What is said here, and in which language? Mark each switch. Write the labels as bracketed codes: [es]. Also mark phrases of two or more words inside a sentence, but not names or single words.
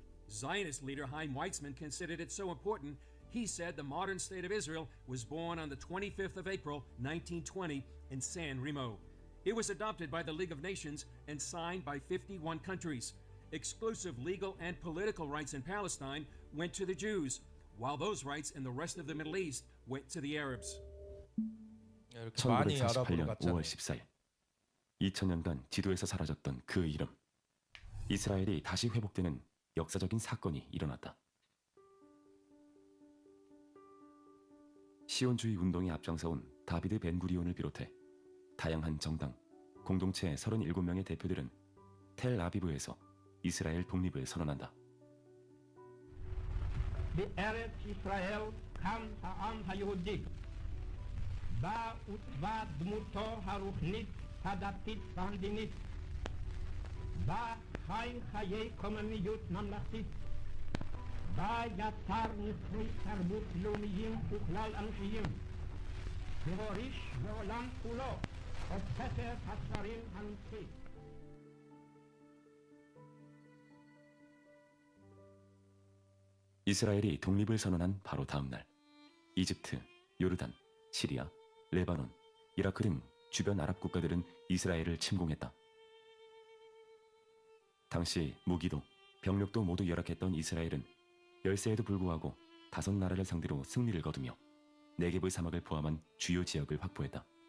[en] Zionist leader Chaim Weizmann considered it so important, he said the modern state of Israel was born on the 25th of April, 1920, in San Remo. It was adopted by the League of Nations and signed by 51 countries. Exclusive legal and political rights in Palestine went to the Jews, while those rights in the rest of the Middle East went to the Arabs. [ko] 이렇게 많이 아랍으로 1948년 갔잖아요. 5월 14일 2000년간 지도에서 사라졌던 그 이름 이스라엘이 다시 회복되는 역사적인 사건이 일어났다. 시온주의 운동에 앞장서온 다비드 벤구리온을 비롯해 다양한 정당, 공동체 37명의 대표들은 텔아비브에서 이스라엘 독립을 선언한다. [he] בארץ ישראל קם העם היהודי, בה עוצבה דמותו הרוחנית, הדתית והמדינית, בה חי חיי קוממיות ממלכתית, בה יצר נכסי תרבות לאומיים וכלל אנושיים, והוריש לעולם כולו את ספר הספרים הנצחי. [ko] 이스라엘이 독립을 선언한 바로 다음 날 이집트, 요르단, 시리아, 레바논, 이라크 등 주변 아랍 국가들은 이스라엘을 침공했다. 당시 무기도 병력도 모두 열악했던 이스라엘은 열세에도 불구하고 5나라를 상대로 승리를 거두며 네게브 사막을 포함한 주요 지역을 확보했다.